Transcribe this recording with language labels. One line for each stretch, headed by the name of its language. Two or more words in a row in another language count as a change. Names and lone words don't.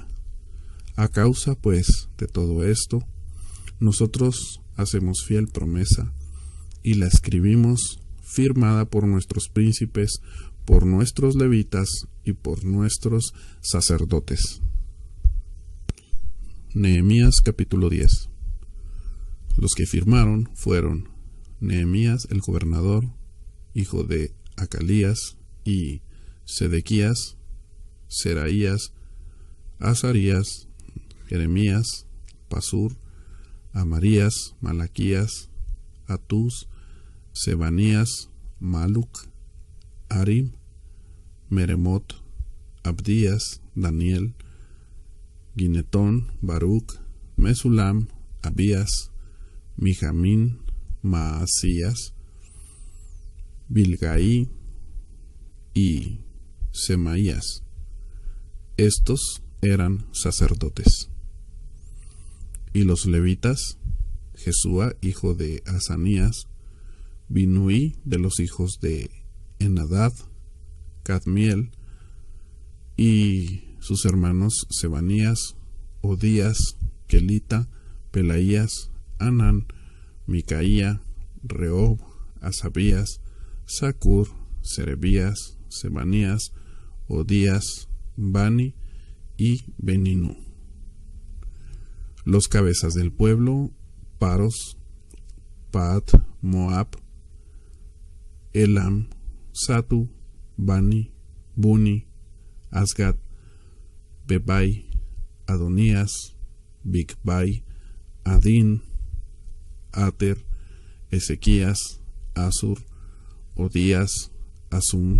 Spanish: A causa, pues, de todo esto, nosotros hacemos fiel promesa, y la escribimos firmada por nuestros príncipes, por nuestros levitas y por nuestros sacerdotes. Nehemías capítulo 10. Los que firmaron fueron Nehemías el gobernador, hijo de Acalías, y Sedequías, Seraías, Azarías, Jeremías, Pasur, Amarías, Malaquías, Atús, Sebanías, Maluc, Arim, Meremot, Abdías, Daniel, Ginetón, Baruc, Mesulam, Abías, Mijamín, Maasías, Bilgaí y Semaías. Estos eran sacerdotes. Y los levitas, Jesúa, hijo de Asanías, Binuí, de los hijos de Enadad, Cadmiel, y sus hermanos Sebanías, Odías, Kelita, Pelaías, Anán, Micaía, Rehob, Asabías, Sacur, Serebías, Sebanías, Odías, Bani y Beninu. Los cabezas del pueblo, Paros, Paat, Moab, Elam, Satu, Bani, Buni, Asgad, Bebai, Adonías, Bigbai, Adín, Ater, Ezequías, Asur, Odías, Asum,